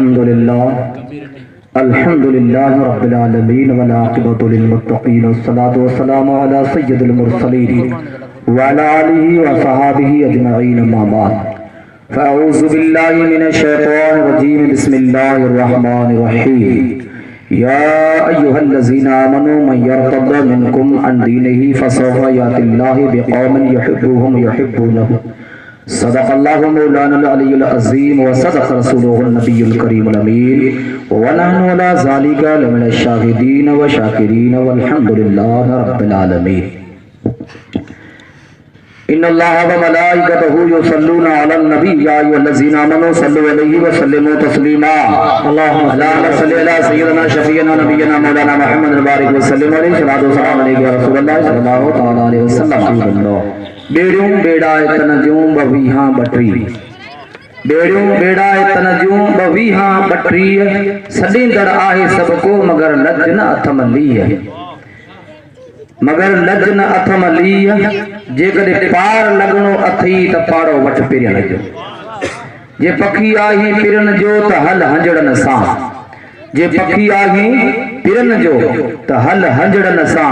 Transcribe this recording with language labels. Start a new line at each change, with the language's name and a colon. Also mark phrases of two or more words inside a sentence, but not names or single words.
Arabic: الحمد لله رب العالمين والعاقبة للمتقين والصلاة والسلام على سيد المرسلين وعلى آله وصحبه أجمعين أما بعد. فأعوذ بالله من الشيطان الرجيم بسم الله الرحمن الرحيم. يا أيها الذين آمنوا من يرتد منكم عن دينه فسوف يأتي الله بقوم يحبهم ويحبونه. صدق الله مولانا العلي العظيم وصدق رسوله النبي الكريم الأمين ونحن على ذلك لمن الشاهدين والشاكرين والحمد لله رب العالمين. إن الله وملائكته يصلون على النبي يا أيها الذين آمنوا صلوا عليه وسلموا تسليما. اللهم صل على سيدنا شفيعنا نبينا مولانا محمد بارك وسلم عليه الصلاة السلام عليه يا رسول الله صلى الله تعالى عليه وسلم.
Sindhi: बेड़ियों बेड़ा तनजूं बवीहां बटरी, बेड़ियों बेड़ा तनजूं बवीहां बटरी, सलींदड़ आहे सबको मगर लज न अथमली, मगर लज न अथमली। जेकॾहिं पार लॻणो अथई त पाड़ो वठ पिरन जो, जे पखी आही पिरन जो त हल हंजड़न सां, जे पखी आही पिरन जो त हल हंजड़न सां।